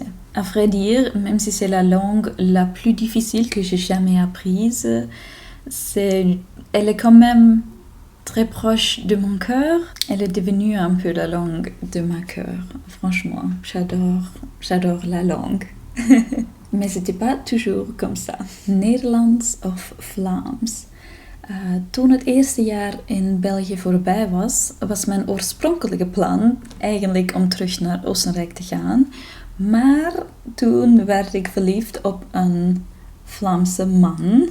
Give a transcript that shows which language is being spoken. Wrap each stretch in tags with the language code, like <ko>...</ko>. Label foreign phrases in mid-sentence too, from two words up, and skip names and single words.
<fr>À vrai dire, même si c'est la langue la plus difficile que j'ai jamais apprise, elle est quand même très proche de mon cœur. Elle est devenue un peu la langue de ma cœur. Franchement, j'adore la langue. Mais c'était pas toujours comme ça.</fr> <nl>Nederlands of Vlaams. Toen het eerste jaar in België voorbij was mijn oorspronkelijke plan eigenlijk om terug naar Oostenrijk te gaan. Maar toen werd ik verliefd op een Vlaamse man.</nl>